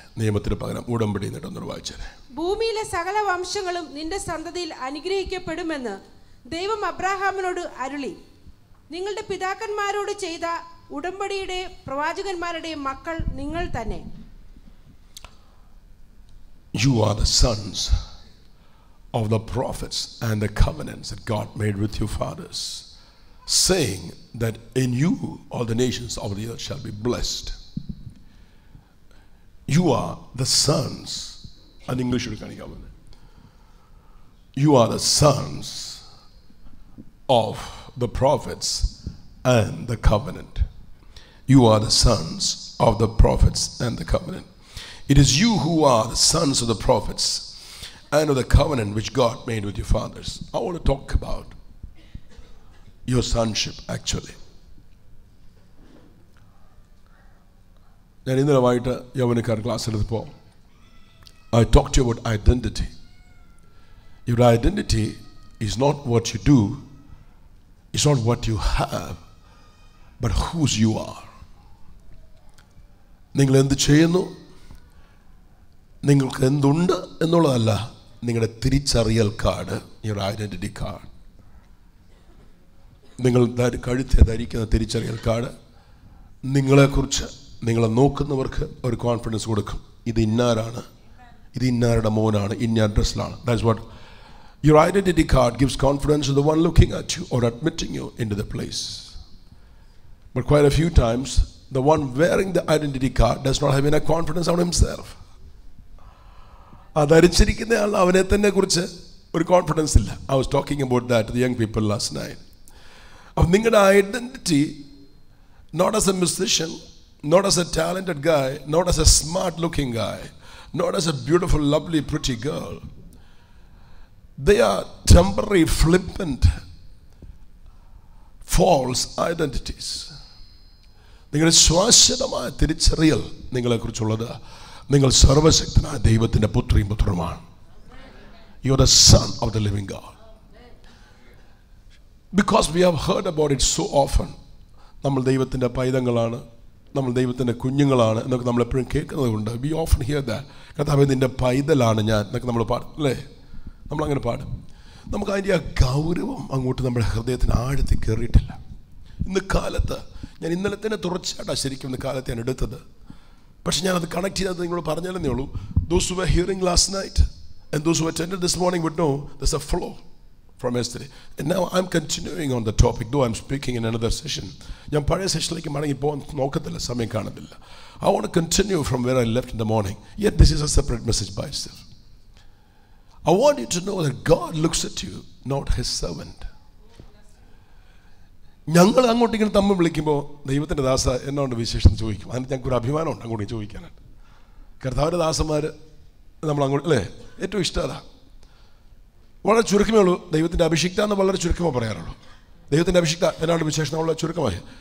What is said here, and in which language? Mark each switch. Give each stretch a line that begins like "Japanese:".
Malayalam: നിയമത്തിന് പകരം ഉടമ്പടി എന്നിട്ടൊന്നു വായിച്ചേ. ഭൂമിയിലെ സകല വംശങ്ങളും നിന്റെ സന്തതിയിൽ അനുഗ്രഹിക്കപ്പെടുമെന്ന് ദൈവം അബ്രാഹാമിനോട് അരുളി. നിങ്ങളുടെ പിതാക്കന്മാരോട് ചെയ്ത ഉടമ്പടിയുടെ പ്രവാചകന്മാരുടെയും മക്കൾ നിങ്ങൾ തന്നെ.
English: You are the sons of the prophets and the covenants that God made with your fathers, saying that in you all the nations of the earth shall be blessed. You are the sons, and English you can come. You are the sons of the prophets and the covenant. You are the sons of the prophets and the covenant. It is you who are the sons of the prophets and of the covenant which God made with your fathers. I want to talk about your sonship actually.
Malayalam: ഞാൻ ഇന്നലെ വൈകിട്ട് യൗവനക്കാർ ക്ലാസ്സിലെടുത്തപ്പോൾ
English: I talked to you about identity. Your identity is not what you do, it's not what you have, but whose you are.
Malayalam: നിങ്ങൾ എന്ത് ചെയ്യുന്നു, നിങ്ങൾക്ക് എന്തുണ്ട് എന്നുള്ളതല്ല നിങ്ങളുടെ തിരിച്ചറിയൽ കാർഡ്, നിങ്ങളുടെ ഐഡൻറ്റിറ്റി കാർഡ്. നിങ്ങൾ കഴുത്തെ ധരിക്കുന്ന തിരിച്ചറിയൽ കാർഡ് നിങ്ങളെക്കുറിച്ച് നിങ്ങളെ നോക്കുന്നവർക്ക് ഒരു കോൺഫിഡൻസ് കൊടുക്കും. ഇത് ഇന്നാരാണ്, ഇത് ഇന്നാരുടെ മോനാണ്, ഇന്ന അഡ്രസ്സിലാണ്.
English: That's what your identity card gives confidence to the one looking at you or admitting you into the place. But quite a few times the one wearing the identity card does not have enough confidence on himself.
Malayalam: ധരിച്ചിരിക്കുന്ന ആൾ അവനെ തന്നെ കുറിച്ച് ഒരു confidence ഇല്ല.
English: I was talking about that to the young people last night.
Malayalam: അപ്പോൾ നിങ്ങളുടെ identity
English: not as a musician, not as a talented guy, not as a smart looking guy, not as a beautiful lovely pretty girl. They are temporary, flippant, false identities.
Malayalam: നിങ്ങളുടെ ശ്വാശ്വതമായ തിരിച്ചറിയൽ നിങ്ങളെക്കുറിച്ചുള്ളത് നിങ്ങൾ സർവശക്തനായ ദൈവത്തിൻ്റെ പുത്രിയും പുത്രനുമാണ്.
English: You are the son of the living God. Because we have heard about it so often.
Malayalam: നമ്മൾ ദൈവത്തിൻ്റെ പൈതങ്ങളാണ്, നമ്മൾ ദൈവത്തിൻ്റെ കുഞ്ഞുങ്ങളാണ് എന്നൊക്കെ നമ്മളെപ്പോഴും കേൾക്കുന്നത് കൊണ്ട്
English: we often hear that.
Malayalam: കർത്താവേ നിൻ്റെ പൈതലാണ് ഞാൻ എന്നൊക്കെ നമ്മൾ പാടും അല്ലേ? നമ്മളങ്ങനെ പാടും. നമുക്ക് അതിൻ്റെ ആ ഗൗരവം അങ്ങോട്ട് നമ്മുടെ ഹൃദയത്തിന് ആഴത്തിൽ കയറിയിട്ടില്ല. ഇന്ന് കാലത്ത് ഞാൻ ഇന്നലെ തന്നെ തുടർച്ചയായിട്ടാണ് ശരിക്കും ഇന്ന് കാലത്ത് ഞാൻ എടുത്തത്. പക്ഷെ ഞാനത് കണക്ട് ചെയ്തത് നിങ്ങളോട് പറഞ്ഞാലേ ഉള്ളൂ.
English: Those who were hearing last night and those who attended this morning would know there's a flow from yesterday. And now I'm continuing on the topic, though I'm speaking in another session.
Malayalam: ഞാൻ പഴയ സെഷനിലേക്ക് മടങ്ങി പോകാൻ നോക്കത്തില്ല, സമയം കാണുന്നില്ല.
English: I want to continue from where I left in the morning. Yet this is a separate message by itself. I want you to know that God looks at you, not his servant.
Malayalam: ഞങ്ങൾ അങ്ങോട്ട് ഇങ്ങനെ തമ്മിൽ വിളിക്കുമ്പോൾ ദൈവത്തിൻ്റെ ദാസ എന്നോണ്ട് വിശേഷം ചോദിക്കും. അതിന് ഞങ്ങൾക്കൊരു അഭിമാനമുണ്ട് അങ്ങോട്ട് ചോദിക്കാനായിട്ട്. കർത്താവിൻ്റെ ദാസന്മാർ നമ്മൾ അങ്ങോട്ട് അല്ലേ ഏറ്റവും ഇഷ്ടമല്ല. വളരെ ചുരുക്കമേ ഉള്ളൂ. ദൈവത്തിൻ്റെ അഭിഷിക്ത എന്ന് വളരെ ചുരുക്കമേ പറയാറുള്ളൂ. ദൈവത്തിൻ്റെ അഭിഷിക്ത എന്നാണ്ട് വിശേഷം നമ്മൾ ചുരുക്കമായി.